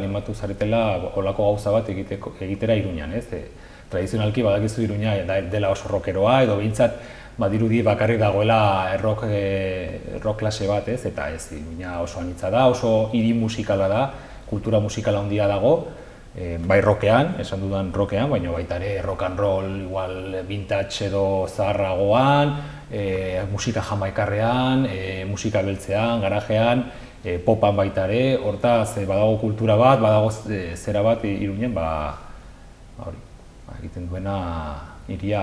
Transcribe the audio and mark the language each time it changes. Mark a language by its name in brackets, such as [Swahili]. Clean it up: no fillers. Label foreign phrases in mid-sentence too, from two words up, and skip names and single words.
[Basque] animatu zaretela olako gauza bat egitera Iruñan, tradizionalki badakizu Iruña dela oso rockeroa, edo behintzat badirudi bakarrik dagoela rock klase bat, eta ez, Iruña oso anitza da, oso hiri musikala da, kultura musikala handia dago, bai rockean, esan dudan rockean, baina baita ere [English] rock and roll, [Basque] igual vintage edo zaharragoan, musika jamaikarrean, musika beltzean, garajean, popan baita ere, hortaz badago kultura bat, badago zera bat Iruñen, egiten duena hiria.